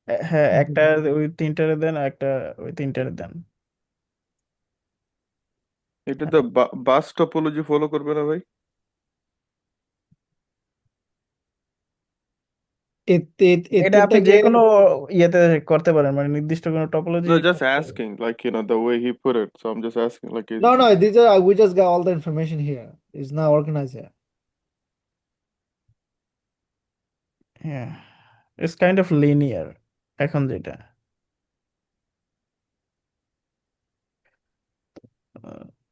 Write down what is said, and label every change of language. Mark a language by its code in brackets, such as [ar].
[bn] হ্যাঁ, একটা ওই তিনটারে দেন, আর একটা ওই তিনটারে দেন। এটা তো বাস টপোলজি ফলো করবে না ভাই? এটা আপনি এতটাকে যে কোনো ইয়েতে করতে পারেন, মানে নির্দিষ্ট কোনো topology [en] No, just asking, like, the way he put it. So I'm just asking, like, no, these are we just got all the information here. It's not organized yet. হ্যাঁ, it's kind of linear [bn] এখন যেটা আহ,